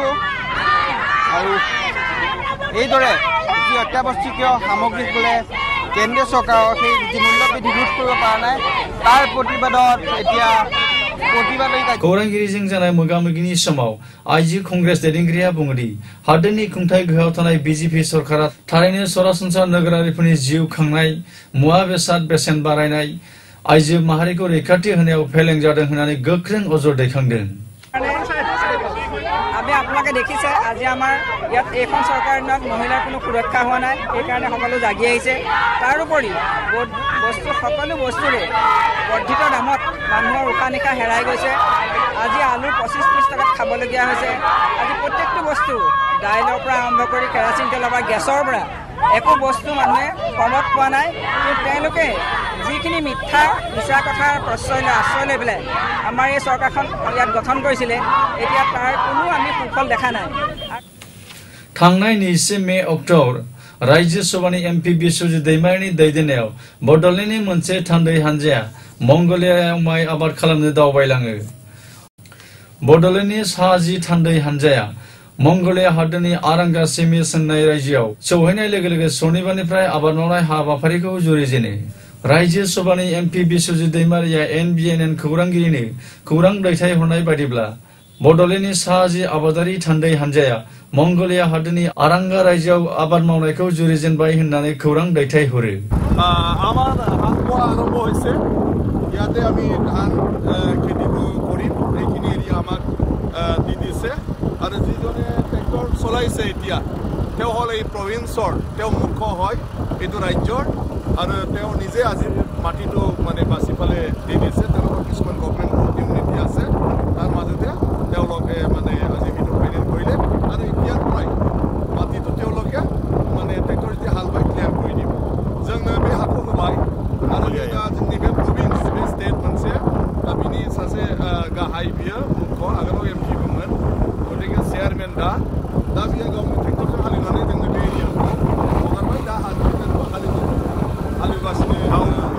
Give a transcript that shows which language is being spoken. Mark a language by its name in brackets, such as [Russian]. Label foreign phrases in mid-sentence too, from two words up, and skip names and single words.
[Assamese] আৰু এইদৰে যি অত্যাৱশ্যকীয় সামগ্ৰী বোলে কেন্দ্ৰীয় চৰকাৰৰ সেই যি মূল্যবৃদ্ধি ৰোধ কৰিব পৰা নাই তাৰ প্ৰতিবাদত এতিয়া [Bodo] खौरांगिरिजों जानाय मोगा-मोगिनि समाव आइजो कंग्रेस दैदेनगिरिया बुङोदि हादोरनि खुंथाय गोहोआव थानाय BJP सरकारा थारैनो सरासनस्रा नोगोरारिफोरनि जिउ खांनाय मुवा बेसाद बेसेन बारायनाय आइजो माहारिखौ रैखाथि होनायाव फेलें जादों होननानै गोख्रों अजद दैखांदों। [Assamese] আমি আপোনালোকে দেখিছে আজি আমাৰ ইয়াত এইখন চৰকাৰৰ দিনত মহিলাৰ কোনো সুৰক্ষা হোৱা নাই, সেইকাৰণে সকলো জাগি আহিছে। তাৰোপৰি সকলো বস্তুৰে বৰ্ধিত দামত মানুহৰ উশাহ নিশাহ হেৰাই গৈছে। আজি আলু 25-30 টকাত খাবলগীয়া হৈছে। আজি প্ৰত্যেকটো বস্তু দাইলৰ পৰা আৰম্ভ কৰি কেৰাচিন তেলৰ পৰা গেছৰ পৰা একো বস্তু মানুহে কমত পোৱা নাই। তেওঁলোকে যিখিনি মিথ্যা মিছা কথাৰ আশ্ৰয় লৈ পেলাই আমাৰ এই চৰকাৰখন ইয়াত গঠন কৰিছিলে এতিয়া তাৰ কোনো আমি সুফল দেখা নাই [Bodo] थांनाय 20 मे अक्ट'बर राज्य सभानि एमपि बिश्वजित दैमारिनि दैदेननायाव बड'लेण्डनि मोनसे थान्दै हानजाया मंगोलियायाव माइ आबाद खालामनो दावबायलाङो बड'लेण्डनि सा 10 थान्दै हानजाया मंगोलिया हादोरनि आरांगा सेमि सोंनाय रायजोआव सौहैनाय लोगो लोगो सनिबारनिफ्राय आबाद मावनाय हाबाफारिखौ जुरिजेनो राज्य सभानि एमपि बिश्वजित दैमारिया NBNN खौरांगिरिनो खौरां दैथायहरनाय बायदिब्ला बड'लेण्डनि सा 10 आबादारि थान्दै हानजाया मंगोलिया हादोरनि आरांगा रायजोआव आबाद मावनायखौ जुरिजेनबाय होननानै खौरां दैथायहरो [Assamese] আমাৰ হাতবোৱা আৰম্ভ হৈছে ইয়াতে আমি ধান খেতিটো কৰিম এইখিনি এৰিয়া আমাক দি দিছে আৰু যিজনে ট্ৰেক্টৰ চলাইছে এতিয়া তেওঁ হ'ল এই প্ৰভিন্সৰ তেওঁ মুখ্য হয় এইটো ৰাজ্যৰ আৰু তেওঁ নিজে আজি মাটিটো মানে বাছি পালে দি দিছে তেওঁলোকৰ কিছুমান [English] government unity [Assamese] আছে তাৰ মাজতে তেওঁলোকে মানে আজি সেইটো ফাইনেল কৰিলে আৰু এতিয়াৰ পৰাই মাটিটো তেওঁলোকে মানে ট্ৰেক্টৰ যেতিয়া হাল বাই ক্লিয়াৰ কৰি দিব [Bodo] जोंनो बे हाखौ होबाय आरो दा जोंनि बे प्रभिन्स बे स्टेट मोनसे दा बिनि सासे गाहाय बियो मुख्य आगोलाव एमपिबोमोन गतिके चेयारमेन दा बियो गावनि ट्रेक्टरजों हालेवनानै जोंनो बे एरियाखौ हगारबाय दा हालेवगासिनो दङ